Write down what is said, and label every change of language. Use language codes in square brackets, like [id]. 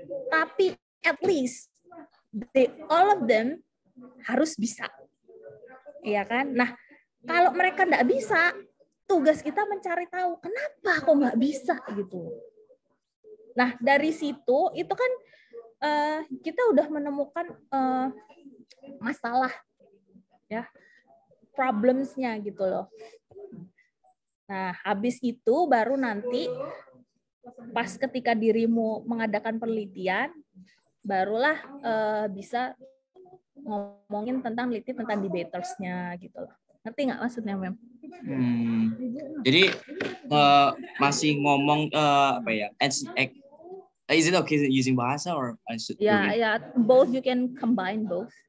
[id] Tapi [en] at least all of them [id] harus bisa, ya kan? Nah, kalau mereka nggak bisa, tugas kita mencari tahu kenapa kok nggak bisa gitu. Nah, dari situ itu kan kita udah menemukan masalah, ya, problems-nya gitu loh. Nah, habis itu baru nanti pas ketika dirimu mengadakan penelitian, barulah bisa ngomongin tentang debaters-nya gitu loh. Ngerti nggak maksudnya, Mem? Jadi masih ngomong apa ya? [en] Is it okay using bahasa or I should? Yeah, both, you can combine both.